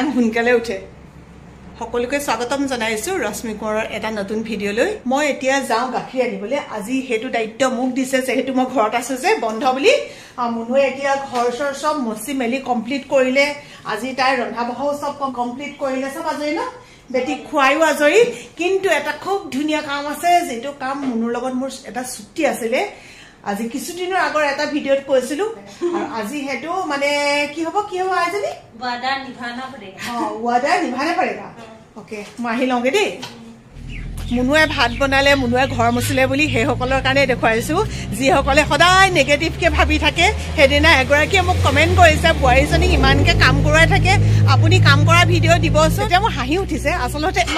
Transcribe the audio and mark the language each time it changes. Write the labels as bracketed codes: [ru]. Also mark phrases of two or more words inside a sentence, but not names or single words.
[as] সোনকালে উঠে সকলোকে স্বাগতম জনাইছো ৰশ্মি কোঁৱৰৰ এটা নতুন ভিডিঅ'লৈ মই এতিয়া যাওঁ গাখীৰ আনিবলৈ আজি হেতু দায়িত্ব মোক দিছে যেহেতু মই ঘৰত আছো যে বন্ধ বুলি মুনুৱে এতিয়া ঘৰ চৰ সব মচি মেলি কমপ্লিট কৰিলে আজি তাই ৰন্ধা বঢ়াও সব কমপ্লিট কৰিলে সব আজৰি ন বেটি খুৱাইও আজৰি কিন্তু এটা খুব ধুনীয়া কাম আছে যেটো কাম মুনুৰ লগত মোৰ এটা চুক্তি আছিলে আজি কিছুদিনৰ আগৰ এটা ভিডিঅ'ত কৈছিলো আৰু আজি হেতু মানে কি হ'ব আইজনী [hi] वादा निभाना पड़ेगा वादा निभाना पड़ेगा [as] ओके মই আহি লওঁগে দেই মুনুৱে ভাত বনালে মুনুৱে ঘৰ মুচিলে বুলি হে সকলৰ কাৰণে দেখুৱাইছো যি সকলে সদায় নেগেটিভ কে ভাবি থাকে হেদিনা এগৰাকীয়ে মোক কমেন্ট কৰিছে বুৱাৰীজনী ইমানকে কাম কৰাই থাকে আপুনি কাম কৰা ভিডিঅ' দিবচোন এতিয়া মোৰ হাঁহি উঠিছে আচলতে ইমান